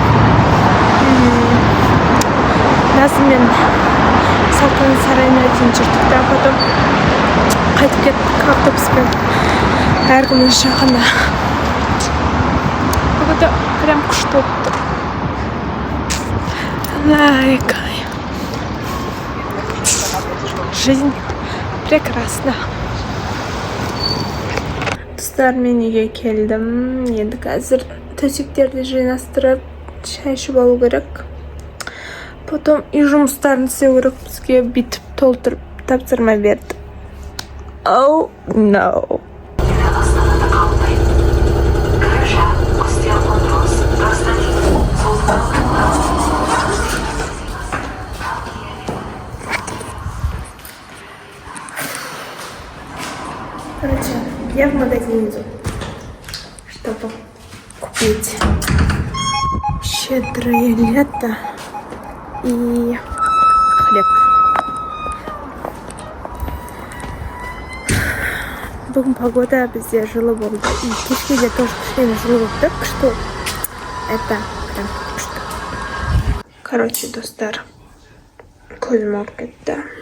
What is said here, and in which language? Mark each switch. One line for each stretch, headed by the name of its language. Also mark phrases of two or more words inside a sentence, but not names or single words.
Kazakh: Назым мен Салтанат сарайына дейін жүрдік та, потом қайтып кеттік автобуспен. Әркімнің жағына.
Russian: Погода прям
Kazakh: күшті болып тұр. Лайкай.
Russian: Жизнь прекрасна.
Kazakh: Достар, мен үйге келдім. Енді қазір төсектерді жинастырып, шай ішіп алу керек. Потом үй жұмыстарын істеу керек. Бізге бүйтіп толтырып тапсырма берді.
English: Oh no.
Russian: Короче, я в магазин иду, чтобы купить щедрое лето и хлеб.
Kazakh: Бүгін погода бізде жылы болды. И кешке де тоже кішкене жылы болды. Күшті.
Russian: Это прям
Kazakh: күшті. Короче, достар, көзім ауырып кетті.